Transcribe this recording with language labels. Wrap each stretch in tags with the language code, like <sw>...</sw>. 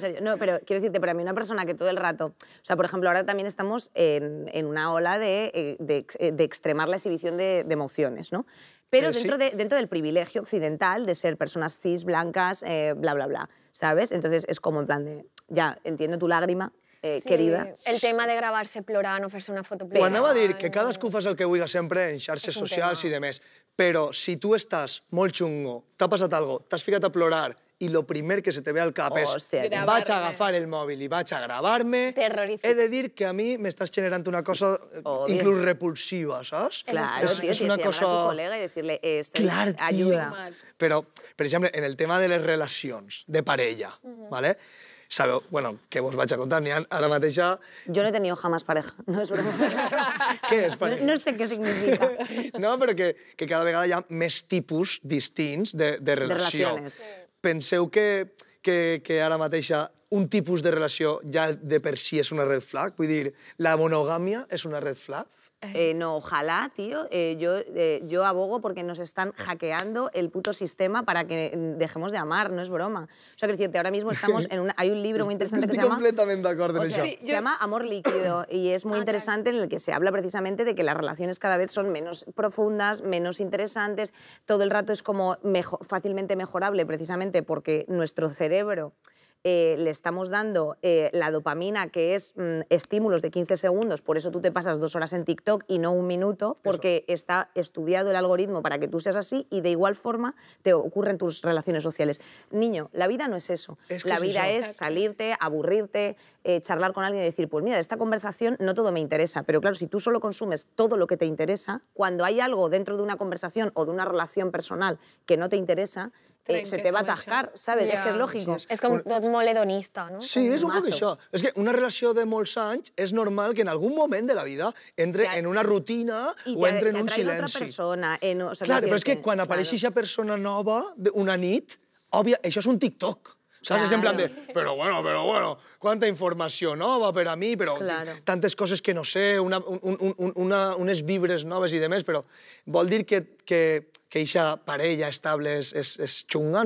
<es>No, pero quiero decirte, para mí una persona que todo el rato... O sea, por ejemplo, ahora también estamos en una ola de extremar la exhibición de emociones, ¿no? Pero dentro del privilegio occidental de ser personas cis, blancas, bla, bla, bla, ¿sabes? Entonces es como en plan de, ya, entiendo tu lágrima, querida.</es> <ca>El tema de gravar-se plorant o fer-se una foto plorant... Ho anava a dir, que cadascú fas el que vulgui sempre en xarxes socials i demés, però si tu estàs molt xungo, t'ha passat alguna cosa, t'has ficat a plorar i el primer que se te ve al cap és vaig a agafar el mòbil i vaig a gravar-me, he de dir que a mi m'estàs generant una cosa inclús repulsiva, saps?</ca> <es>Claro, tío, tienes que llamar a tu colega y decirle ayuda.</es> <ca>Però, per exemple, en el tema de les relacions de parella, ¿vale? Sabeu, bueno, que vos vaig a contar, n'hi ha ara mateixa...</ca> <es>Yo no he tenido jamás pareja, no es broma.</es> <ca>Què és pareja? No sé què significa. No, però que cada vegada hi ha més tipus distints de relació. Penseu que ara mateixa un tipus de relació ja de per si és una red flag? Vull dir, la monogàmia és una red flag?</ca> <es>No, ojalá, tío. Yo abogo porque nos están hackeando el puto sistema para que dejemos de amar, no es broma. O sea, que decirte, ahora mismo estamos en una... Hay un libro muy interesante que se llama...</es> <ca>Estic completament d'acord en això.</ca> <es>Se llama Amor líquido y es muy interesante en el que se habla precisamente de que las relaciones cada vez son menos profundas, menos interesantes, todo el rato es como fácilmente mejorable precisamente porque nuestro cerebro le estamos dando la dopamina, que es estímulos de 15 segundos, por eso tú te pasas 2 horas en TikTok y no 1 minuto, porque está estudiado el algoritmo para que tú seas así y de igual forma te ocurren tus relaciones sociales. Niño, la vida no es eso. La vida es salirte, aburrirte, charlar con alguien y decir, pues mira, de esta conversación no todo me interesa, pero claro, si tú solo consumes todo lo que te interesa, cuando hay algo dentro de una conversación o de una relación personal que no te interesa, se te va a atascar, ¿sabes?</es> <ca>És que és lògico. És com tot molt hedonista, no? Sí, és un poc això. És que una relació de molts anys és normal que en algun moment de la vida entre en una rutina o entre en un silenci.</ca> <es>Otra persona.</es> <ca>Clar, però és que quan apareix aquesta persona nova, una nit, òbvia, això és un TikTok. Saps? És en plan de, però bueno, quanta informació nova per a mi, però tantes coses que no sé, unes vibres noves i demés, però vol dir que eixa parella estable és xunga?</ca>